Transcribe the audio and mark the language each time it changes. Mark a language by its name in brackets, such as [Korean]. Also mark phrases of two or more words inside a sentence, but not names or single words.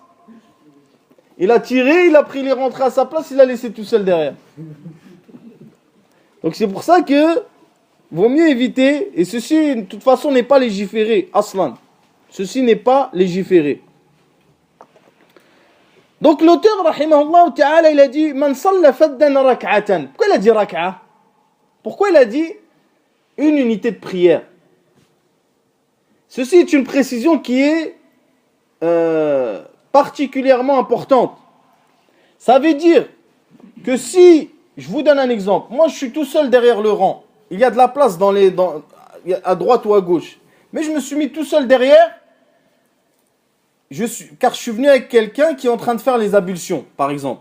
[French] Il a tiré, il est rentré à sa place, il l'a laissé tout seul derrière. Donc c'est pour ça que vaut mieux éviter, et ceci de toute façon n'est pas légiféré, aslan. Ceci n'est pas légiféré. Donc l'auteur, [Arabic] رحمه الله تعالى, [French] il a dit [Arabic] من صلى فذا ركعة. [French] Pourquoi il a dit rak'a? Pourquoi il a dit une unité de prière? Ceci est une précision qui est particulièrement importante. Ça veut dire que si, je vous donne un exemple, moi je suis tout seul derrière le rang, il y a de la place à droite ou à gauche, mais je me suis mis tout seul derrière, car je suis venu avec quelqu'un qui est en train de faire les ablutions, par exemple.